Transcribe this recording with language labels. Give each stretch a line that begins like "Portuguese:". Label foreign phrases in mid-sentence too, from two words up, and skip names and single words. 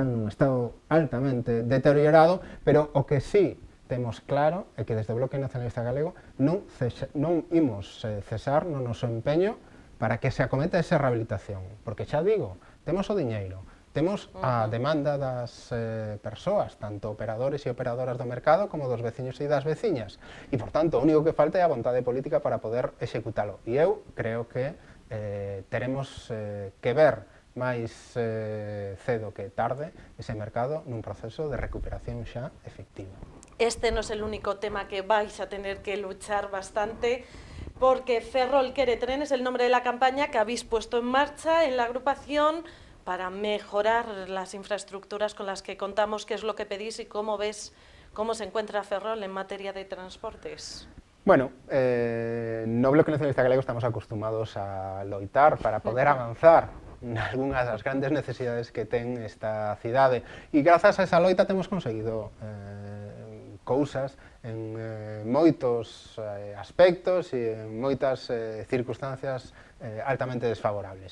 Galician: están nun estado altamente deteriorado, pero o que sí temos claro é que desde o Bloque Nacionalista Galego non imos cesar no noso empeño para que se acometa esa rehabilitación, porque xa digo, temos o diñeiro, temos a demanda das persoas, tanto operadores e operadoras do mercado como dos veciños e das veciñas, e, por tanto, o único que falta é a vontade política para poder executalo. E eu creo que teremos que ver máis cedo que tarde ese mercado nun proceso de recuperación xa efectiva.
Spanish: Este no es el único tema que vais a tener que luchar bastante, porque Ferrol quiere tren es el nombre de la campaña que habéis puesto en marcha en la agrupación para mejorar las infraestructuras con las que contamos, qué es lo que pedís y cómo ves cómo se encuentra Ferrol en materia de transportes. Bueno,
Galician: no Bloque Nacionalista Galego estamos acostumados a loitar para poder avanzar nalgunhas das grandes necesidades que ten esta cidade, e grazas a esa loita temos conseguido cousas en moitos aspectos e en moitas circunstancias altamente desfavorables.